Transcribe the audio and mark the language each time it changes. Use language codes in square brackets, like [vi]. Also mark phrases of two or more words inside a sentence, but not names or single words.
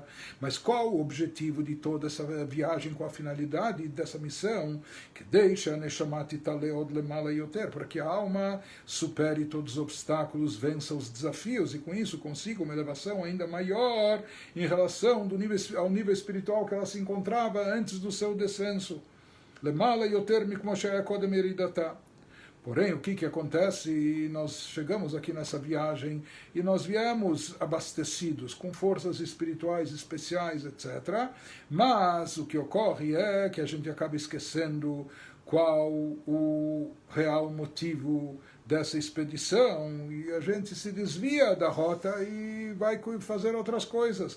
[pt] Mas qual o objetivo de toda essa viagem, qual a finalidade dessa missão? Que deixa para que a alma supere todos os obstáculos, vença os desafios e com isso consiga uma elevação ainda maior em relação ao nível espiritual que ela se encontrava antes do seu descenso. [he] למעלה יותר ממה שהייתה קודם ירידתה. [pt] Porém, o que acontece? Nós chegamos aqui nessa viagem e nós viemos abastecidos com forças espirituais especiais, etc. Mas o que ocorre é que a gente acaba esquecendo qual o real motivo dessa expedição e a gente se desvia da rota e vai fazer outras coisas.